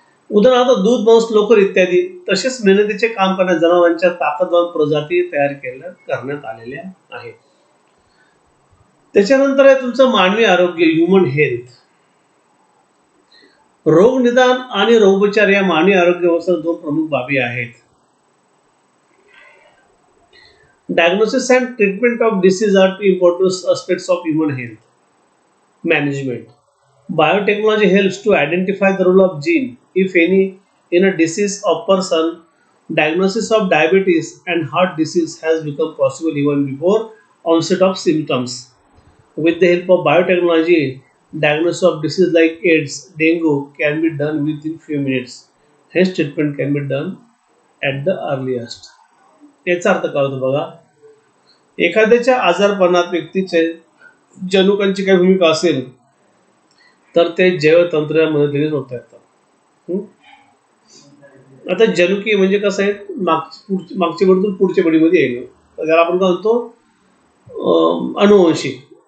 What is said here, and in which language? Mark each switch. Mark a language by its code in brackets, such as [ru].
[mr] उदाहरणार्थ दूध, मांस, लोकर इत्यादी. तसेच मेहनतीचे काम करणाऱ्या जनावरांच्या ताकदवान प्रजाती तयार करण्यात आलेल्या आहेत. त्याच्यानंतर आहे तुमचं मानवी आरोग्य, [en] Human health. [mr] रोग निदान आणि रोगोपचार या मानवी आरोग्य व्यवस्थेत दोन प्रमुख बाबी आहेत. [en] Diagnosis and treatment of disease are two important aspects of human health management. Biotechnology helps to identify the role of gene, if any, in a disease of person. Diagnosis of diabetes and heart disease has become possible even before onset of symptoms. With the help of biotechnology, diagnosis of disease like AIDS, dengue can be done within few minutes. Hence, treatment can be done at the earliest. [mr] याचा अर्थ काय होतो बघा, एखाद्याच्या आजारपणात व्यक्तीचे जनुकांची काय भूमिका असेल तर ते जैवतंत्र मदतीने होता येतात. आता जनुकी म्हणजे कसं आहे, मागच्या बडीतून पुढच्या बडीमध्ये येणं, त्याला आपण काय म्हणतो अनुवंशिक.